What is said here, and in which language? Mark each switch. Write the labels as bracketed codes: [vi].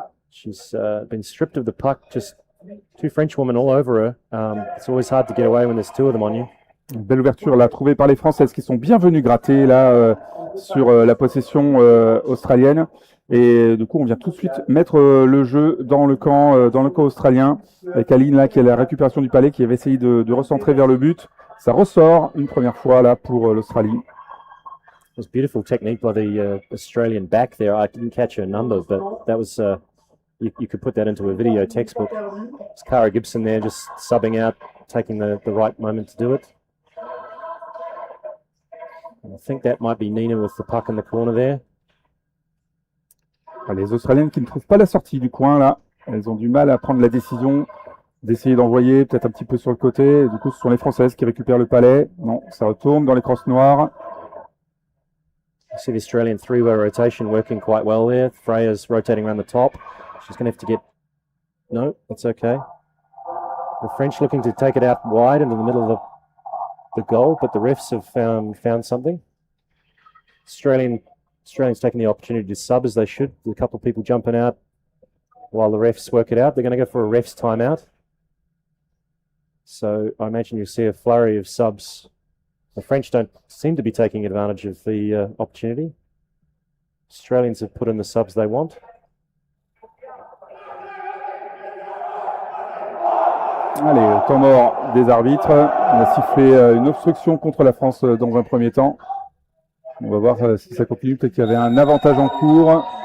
[en] She's been stripped of the puck, just 2 French women all over her. It's always hard to get away when there's 2 of them on you. [fr] Une belle ouverture là, trouvée par les Françaises qui sont bien venues gratter là sur la possession australienne. Et du coup, on vient tout de suite mettre le jeu dans le camp australien avec Aline là qui a la récupération du palais, qui avait essayé de recentrer vers le but. Ça ressort une première fois là pour l'Australie. [en] It was beautiful technique by the Australian back there. I didn't catch her number, but that was you could put that into a video textbook. It's Cara Gibson there, just subbing out, taking the right moment to do it. And I think that might be Nina with the puck in the corner there. [fr] Les Australiennes qui ne trouvent pas la sortie du coin là, elles ont du mal à prendre la décision d'essayer d'envoyer peut-être un petit peu sur le côté. Et du coup, ce sont les Françaises qui récupèrent le palais. Non, ça retourne dans les crosses noires. [en] You see the Australian 3-way rotation working quite well there. Freya's rotating around the top. She's going to have to get... No, that's okay. The French looking to take it out wide into the middle of the goal, but the refs have found something. Australians taking the opportunity to sub as they should. A couple of people jumping out while the refs work it out. They're going to go for a refs timeout. So I imagine you'll see a flurry of subs. The French don't seem to be taking advantage of the opportunity. Australians have put in the subs they want. [fr] Allez, temps mort des arbitres. On a sifflé une obstruction contre la France dans un premier temps. On va voir si ça continue. Peut-être qu'il y avait un avantage en cours.